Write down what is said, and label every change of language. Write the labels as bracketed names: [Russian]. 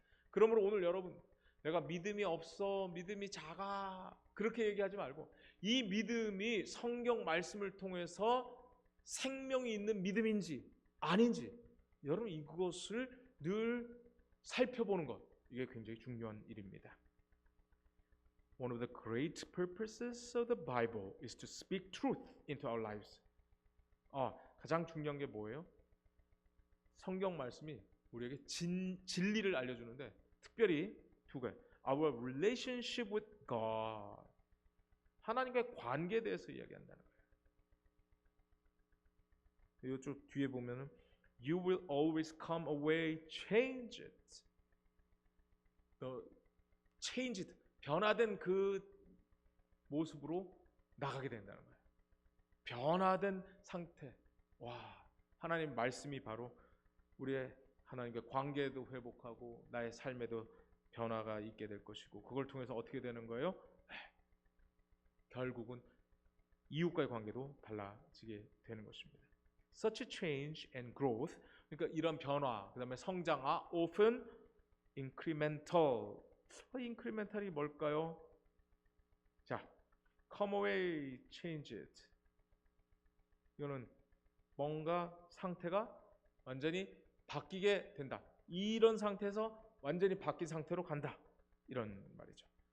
[Korean] 그러므로 오늘 여러분, 내가 믿음이 없어, 믿음이 작아 그렇게 얘기하지 말고, 이 믿음이 성경 말씀을 통해서 생명이 있는 믿음인지 아닌지 여러분 이것을 늘 살펴보는 것, 이게 굉장히 중요한 일입니다. [English] One of the great purposes of the Bible is to speak truth into our lives. [Korean] 가장 중요한 게 뭐예요? 성경 말씀이 우리에게 진리를 알려주는데, 특별히 두 가지. [English] Our relationship with God. [Korean] 하나님과의 관계에 대해서 이야기한다는 거예요. 이쪽 뒤에 보면은 [English] You will always come away changed. changed. [Korean] 변화된 그 모습으로 나가게 된다는 거예요. 변화된 상태. 하나님 말씀이 바로 우리의 하나님과 관계도 회복하고 나의 삶에도 변화가 있게 될 것이고, 그걸 통해서 어떻게 되는 거예요? 결국은 이웃과의 관계도 달라지게 되는 것입니다. [English] Such a change and growth, [Korean] 그러니까 이런 변화, 그 다음에 성장, [English] often incremental. [Korean] incremental이 뭘까요? [English] 자, come away changed. [Korean] 이거는 뭔가 상태가 완전히 바뀌게 된다. 이런 상태에서 완전히 바뀐 상태로 간다. 이런 말이죠.